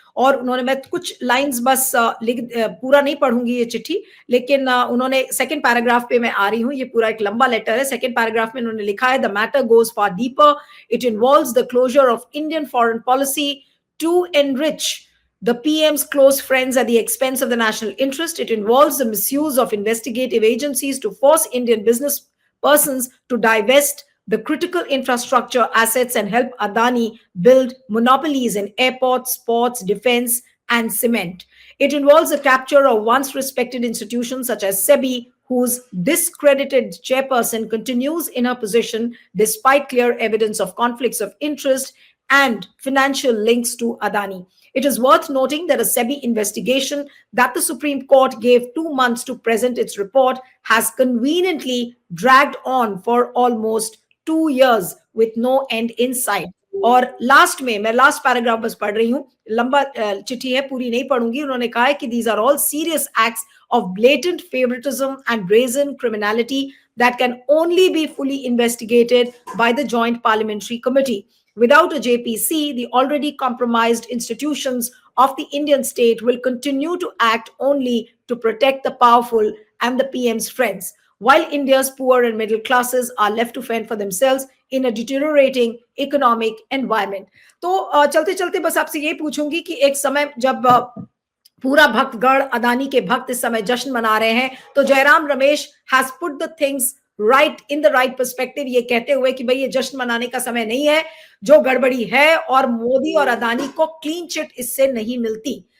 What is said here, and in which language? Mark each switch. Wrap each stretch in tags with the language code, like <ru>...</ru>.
<hi>और उन्होंने, मैं कुछ लाइंस बस पूरा नहीं पढ़ूंगी ये चिट्ठी, लेकिन उन्होंने सेकंड पैराग्राफ पे मैं आ रही हूँ। ये पूरा एक लंबा लेटर है। सेकंड पैराग्राफ में उन्होंने लिखा है,</hi> <en>The matter goes far deeper, it involves the closure of Indian foreign policy to enrich the PM's close friends at the expense of the national interest. It involves the misuse of investigative agencies to force Indian business persons to divest the critical infrastructure assets and help Adani build monopolies in airports, ports, defense, and cement. It involves the capture of once respected institutions such as SEBI, whose discredited chairperson continues in her position despite clear evidence of conflicts of interest and financial links to Adani. It is worth noting that a SEBI investigation that the Supreme Court gave 2 months to present its report has conveniently dragged on for almost 2 years with no end in sight.</en> <hi>और last में मैं last paragraph बस पढ़ रही हूँ, लंबा चिट्ठी है, पूरी नहीं पढ़ूंगी। उन्होंने कहा है कि</hi> <en>these are all serious acts of blatant favoritism and brazen criminality that can only be fully investigated by the Joint Parliamentary Committee. Without a JPC, the already compromised institutions of the Indian state will continue to act only to protect the powerful and the PM's friends, while India's poor and middle classes are left to fend for themselves in a deteriorating economic environment.</en> <hi>तो चलते चलते बस आपसे ये पूछूंगी कि एक समय जब पूरा भक्तगण, अदानी के भक्त इस समय जश्न मना रहे हैं, तो Jairam Ramesh</hi> <en>has put the things right in the right perspective,</en> <hi>ये कहते हुए कि भाई ये जश्न मनाने का समय नहीं है, जो गड़बड़ी है, और मोदी और अदानी को क्लीन चिट इससे नहीं मिलती।</hi>